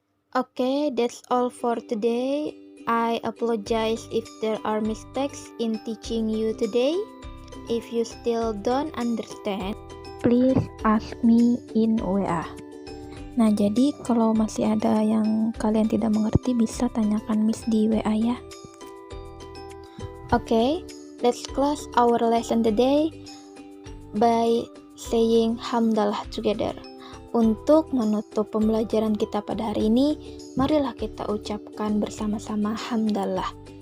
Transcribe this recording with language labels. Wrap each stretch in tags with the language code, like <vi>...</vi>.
<en>Okay, that's all for today. I apologize if there are mistakes in teaching you today. If you still don't understand, please ask me in WA.</en> <id>Nah, jadi kalau masih ada yang kalian tidak mengerti, bisa tanyakan Miss di WA ya.</id> <en>Okay, let's close our lesson today by saying hamdalah together.</en> <id>Untuk menutup pembelajaran kita pada hari ini, marilah kita ucapkan bersama-sama hamdalah.</id>